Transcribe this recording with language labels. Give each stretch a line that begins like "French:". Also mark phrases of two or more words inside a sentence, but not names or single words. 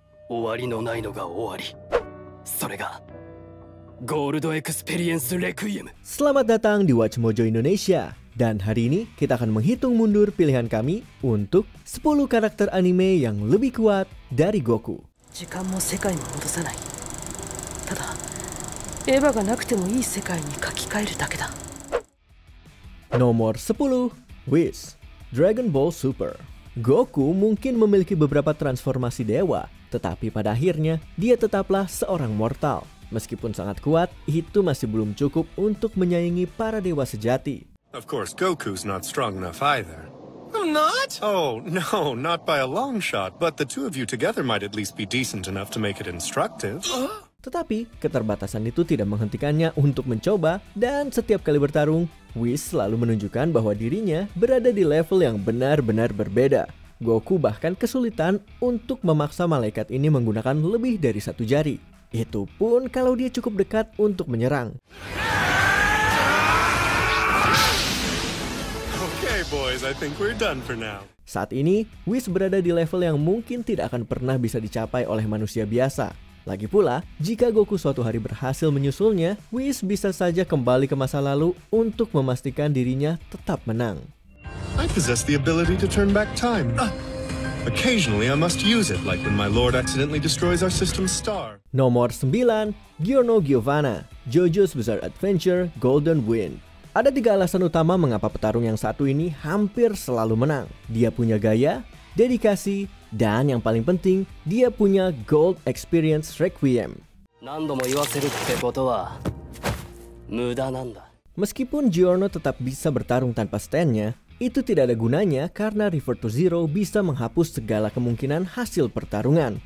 Japanese: 終わりのないのが終わり。それがゴールドエクスペリエンスレクイエム。
Indonesian: Selamat datang di Watch Mojo Indonesia. Dan hari ini kita akan menghitung mundur pilihan kami untuk 10 karakter anime yang lebih kuat dari Goku.
Japanese: 時間も世界も戻さない。ただエヴァがなくてもいい世界に書き換えるだけだ。
Indonesian: Nomor 10, Whis, Dragon Ball Super. Goku mungkin memiliki beberapa transformasi dewa, tetapi pada akhirnya dia tetaplah seorang mortal. Meskipun sangat kuat, itu masih belum cukup untuk menyaingi para dewa sejati.
English: Of course, Goku's not strong enough either. I'm not? Oh, no, not by a long shot, but the two of you together might at least be decent enough to make it instructive.
Indonesian: Tetapi, keterbatasan itu tidak menghentikannya untuk mencoba, dan setiap kali bertarung, Whis selalu menunjukkan bahwa dirinya berada di level yang benar-benar berbeda. Goku bahkan kesulitan untuk memaksa malaikat ini menggunakan lebih dari satu jari. Itu pun kalau dia cukup dekat untuk menyerang.
English: Okay, boys, I think we're done for now.
Indonesian: Saat ini, Whis berada di level yang mungkin tidak akan pernah bisa dicapai oleh manusia biasa. Lagi pula, jika Goku suatu hari berhasil menyusulnya, Whis bisa saja kembali ke masa lalu untuk memastikan dirinya tetap menang.
English: I possess the ability to turn back time. Occasionally, I must use it, like when my lord accidentally destroys our system's star.
Indonesian: Nomor 9, Giorno Giovanna, JoJo's Bizarre Adventure Golden Wind. Ada 3 alasan utama mengapa petarung yang satu ini hampir selalu menang. Dia punya gaya, dedikasi, dan yang paling penting, dia punya Gold Experience Requiem. Meskipun Giorno tetap bisa bertarung tanpa stand-nya, itu tidak ada gunanya karena Revert to Zero bisa menghapus segala kemungkinan hasil pertarungan.